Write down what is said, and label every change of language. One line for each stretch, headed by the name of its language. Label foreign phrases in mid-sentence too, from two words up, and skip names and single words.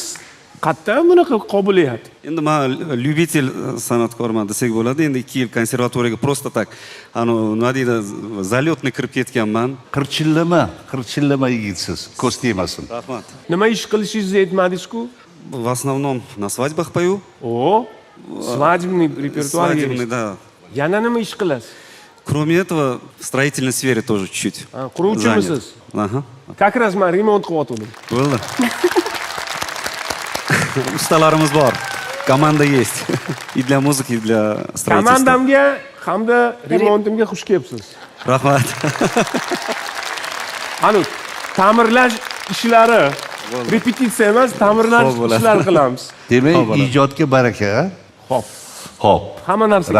Uzbek: Qayerdan bunaqa qobiliyat? Endi men lyubitel san'atkorman desak bo'ladi. Endi 2 yil konservatoriyaga
Russian: просто так,
Uzbek: nima deydi, zalyotni kirib ketganman. Qirchillama yigitsiz. Ko'z tegmasin. Rahmat. Nima ish qilishingizni aytmadingiz-ku?
Russian: В основном на свадьбах пою.
Uzbek: O, svadibniy repertuarga
Russian: Свадебный,
Uzbek: kirishdi.
Russian: да.
Uzbek: Yana nima ish qilasiz?
Russian: Кроме этого, в строительной сфере тоже чуть-чуть.
Uzbek: Quruvchimisiz?
Russian: Ага. Как раз
Uzbek: men remont qilyotgandim. Bo'ldi. Ustalarimiz bor.
Russian: Komanda есть. И для музыки, и для строительства.
Uzbek: Komandamga hamda remontimga xush kelibsiz. Rahmat. Anu, ta'mirlash ishlari repetitsiya emas, ta'mirlash Xo'p, bo'ladi. ishlari qilamiz. Demak, ijodga baraka. Xo'p, Xo'p. hamma narsaga